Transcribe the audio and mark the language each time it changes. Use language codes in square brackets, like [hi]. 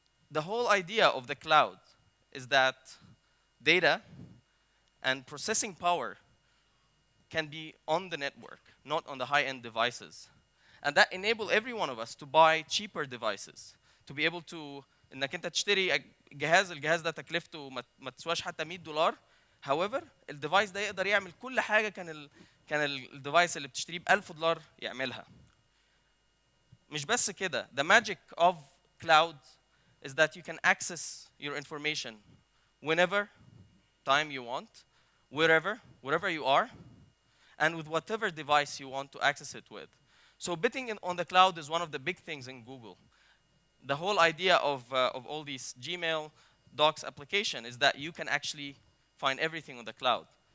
[en] The whole idea of the cloud is that data and processing power can be on the network, not on the high-end devices. And that enable every one of us to buy cheaper devices, to be able to [ar] انك انت تشتري الجهاز ده تكلفته ما تسواش حتى $100. [en] However, [ar] الديفايس ده يقدر يعمل كل حاجه كان الديفايس اللي بتشتريه $1000 يعملها. مش بس كده, [en] the magic of cloud is that you can access your information whenever time you want, wherever you are, and with whatever device you want to access it with. So betting on the cloud is one of the big things in Google. The whole idea of all these Gmail, Docs application is that you can actually find everything on the cloud.